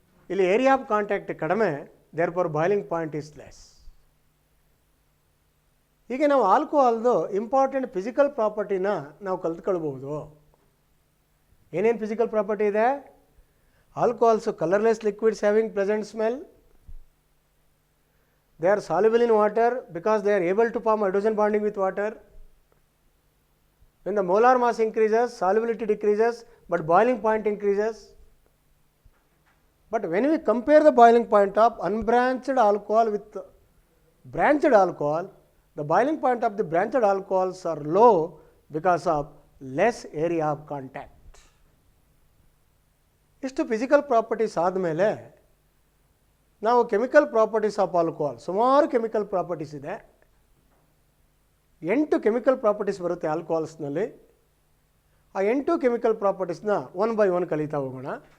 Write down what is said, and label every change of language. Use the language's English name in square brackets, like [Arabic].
[English] ಇಲ್ಲಿ area of contact ಕಡಿಮೆ, there for boiling point is less. [Kannada] ಹೀಗೆ ನಾವು ಆಲ್ಕೋಹಾಲ್ದು ಇಂಪಾರ್ಟೆಂಟ್ ಫಿಸಿಕಲ್ ಪ್ರಾಪರ್ಟಿನ ನಾವು ಕಲ್ತ್ಕೊಳ್ಬೋದು. ಏನೇನು ಫಿಸಿಕಲ್ ಪ್ರಾಪರ್ಟಿ ಇದೆ? [English] Alcohols colourless liquids having pleasant smell. They are soluble in water because they are able to form hydrogen bonding with water. When the molar mass increases, solubility decreases, but boiling point increases. But when we compare the boiling point of unbranched alcohol with branched alcohol, the boiling point of the branched alcohols are low because of less area of contact. [Kannada] ಇಷ್ಟು physical properties ಆದಮೇಲೆ ನಾವು chemical properties of alcohol, ಸುಮಾರು chemical properties ಇದೆ. 8 chemical properties ಬರುತ್ತೆ ಆಲ್ಕೋಹಾಲ್ಸ್ನಲ್ಲಿ. ಆ 8 chemical ಪ್ರಾಪರ್ಟೀಸ್ನ [English] one by one [Kannada] ಕಲಿತಾ ಹೋಗೋಣ.